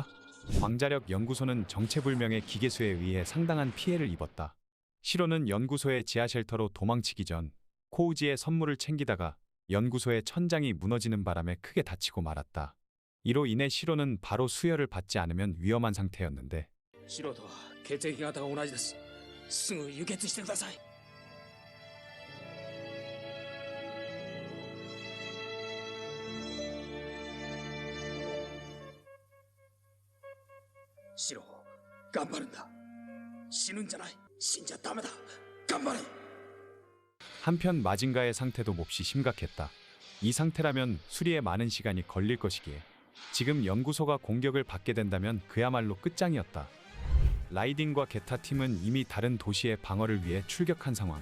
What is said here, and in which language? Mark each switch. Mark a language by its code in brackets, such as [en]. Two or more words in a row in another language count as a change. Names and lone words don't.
[ko] 광자력 연구소는 정체불명의 기계수에 의해 상당한 피해를 입었다. 시로는 연구소의 지하 쉘터로 도망치기 전 코우지의 선물을 챙기다가 연구소의 천장이 무너지는 바람에 크게 다치고 말았다. 이로 인해 시로는 바로 수혈을 받지 않으면 위험한 상태였는데 [ja] 素人は血液型が同じです。すぐ輸血してください。シロ、頑張るんだ。死ぬんじゃない。死んじゃダメだ。頑張れ。 [ko] 한편 마징가의 상태도 몹시 심각했다. 이 상태라면 수리에 많은 시간이 걸릴 것이기에 지금 연구소가 공격을 받게 된다면 그야말로 끝장이었다. 라이딩과 게타 팀은 이미 다른 도시의 방어를 위해 출격한 상황.